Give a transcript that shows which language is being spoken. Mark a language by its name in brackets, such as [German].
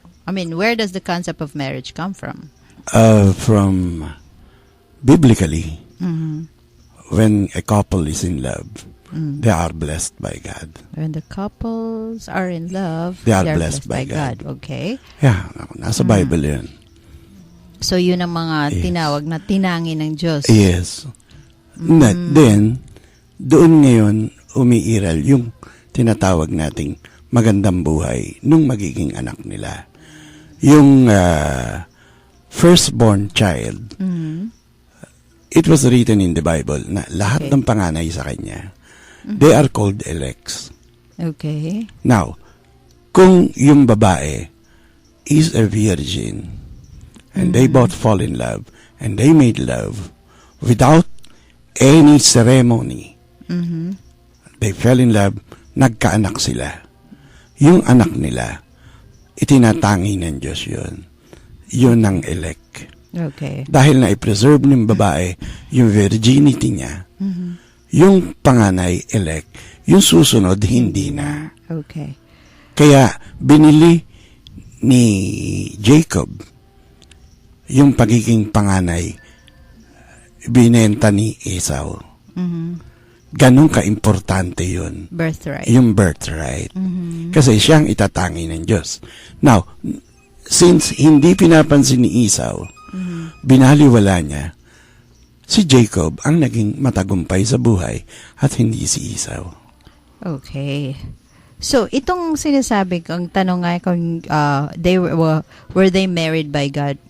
[English] I mean, where does the concept of marriage come from? From biblically, when a couple is in love, they are blessed by God. When the couples are in love, they are blessed by God. Okay. [Filipino] Yeah, nasa Bible yun. So, yun ang mga tinawag na tinangi ng Diyos. [English] Yes. [Filipino] Then, doon ngayon, umiiral yung tinatawag nating magandang buhay nung magiging anak nila. yung firstborn child, it was written in the Bible na lahat ng panganay sa kanya, they are called elects. [English] Okay. Now, kung yung babae is a virgin and they both fall in love and they made love without any ceremony, they fell in love, [Filipino] nagkaanak sila. Yung anak nila, itinatangi ng Diyos yun. Yun ang elect. [English] Okay. [Filipino] Dahil na i-preserve ng babae yung virginity niya, yung panganay elect, yung susunod hindi na. [English] Okay. [Filipino] Kaya binili ni Jacob yung pagiging panganay, binenta ni Esau. Ganun ka-importante yun. [English] Birthright. [Filipino] Yung birthright. Kasi siyang itatangi ng Diyos. Now, since hindi pinapansin ni Esau, binaliwala niya, si Jacob ang naging matagumpay sa buhay at hindi si Esau. [English] Okay. [Filipino] So, itong sinasabi kong tanong nga kung [English] were they married by God?